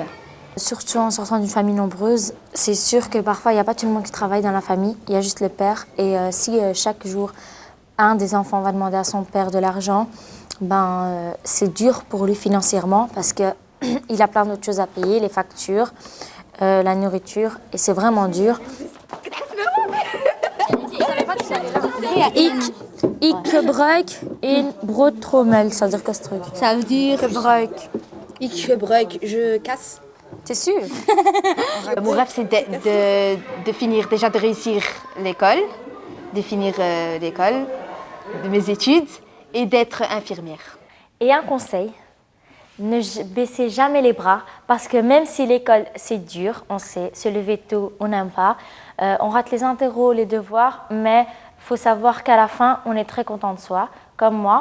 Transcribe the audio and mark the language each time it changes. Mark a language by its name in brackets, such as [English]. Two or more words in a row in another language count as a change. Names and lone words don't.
[French] Surtout en sortant d'une famille nombreuse, c'est sûr que parfois il n'y a pas tout le monde qui travaille dans la famille, il y a juste le père. Et si chaque jour, un des enfants va demander à son père de l'argent, c'est dur pour lui financièrement parce que il a plein d'autres choses à payer, les factures, la nourriture, et c'est vraiment dur. [Dutch] Ik gebruik een broodtrommel, [French] ça veut dire quoi ce truc? Ça veut dire... [Dutch] Ik gebruik, [French] je casse. T'es sûr? Mon rêve, c'est de finir, déjà de réussir l'école, de finir l'école, de mes études, et d'être infirmière. Et un conseil, ne baissez jamais les bras, parce que même si l'école, c'est dur, on sait, se lever tôt, on n'aime pas, on rate les interros, les devoirs, mais il faut savoir qu'à la fin, on est très content de soi, comme moi.